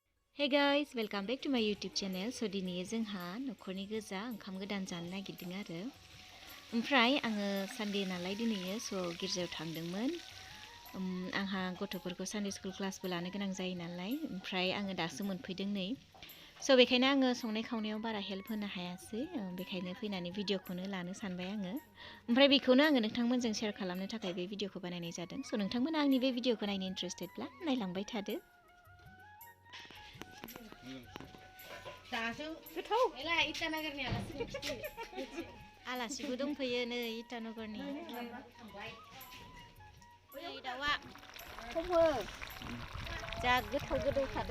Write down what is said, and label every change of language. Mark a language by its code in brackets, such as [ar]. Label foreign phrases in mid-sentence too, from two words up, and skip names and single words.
[en] Hey guys, welcome back to my YouTube channel. [brx] So दिनै जोंहा नखरनि गोजा ओंखाम गोदान जानो नागिरदों आरो ओमफ्राय आङो सानडे नालाय दिनै स गिर्जायाव थांदोंमोन आंहा गथ'फोरखौ [en] Sunday school classबो [brx] लानो गोनां जायो नालाय ओमफ्राय आङो दासो मोनफैदों नै स बेखायनो आङो संनाय खावनायाव बारा हेल्प होनो हायासै बेखायनो फैनानै भिडिअखौनो लानो सानबाय आङो ओमफ्राय बेखौनो आङो नोंथांमोनजों शेयार खालामनो थाखाय बे भिडिअखौ बानायनाय जादों स नोंथांमोना आंनि बे भिडिअखौ नायनो इन्ट्रेस्टेडब्ला नायलांबाय थादो गोथाव आलासिबो दंफैयो नै इटानगरनि दाउआ जा गोथाव गोदौखादों